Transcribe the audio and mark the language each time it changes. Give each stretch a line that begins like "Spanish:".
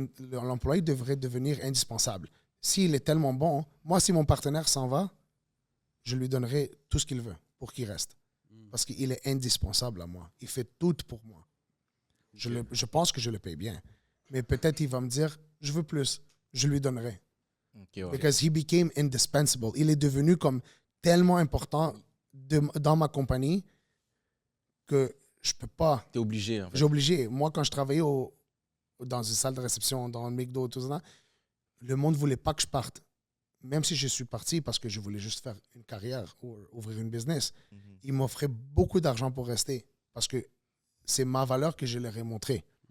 French: L'employé devrait devenir indispensable. S'il est tellement bon, moi, si mon partenaire s'en va, je lui donnerai tout ce qu'il veut pour qu'il reste. Parce qu'il est indispensable à moi. Il fait tout pour moi. Je pense que je le paye bien. Mais peut-être il va me dire, je veux plus. Je lui donnerai.
English: Because he became indispensable.
French: Il est devenu comme tellement important dans ma compagnie que je peux pas. T'es obligé, en fait. J'ai obligé. Moi, quand je travaillais dans une salle de réception, dans le McDo, tout ça, le monde voulait pas que je parte. Même si je suis parti parce que je voulais juste faire une carrière ou ouvrir une business, ils m'offraient beaucoup d'argent pour rester parce que c'est ma valeur que je leur ai montrée.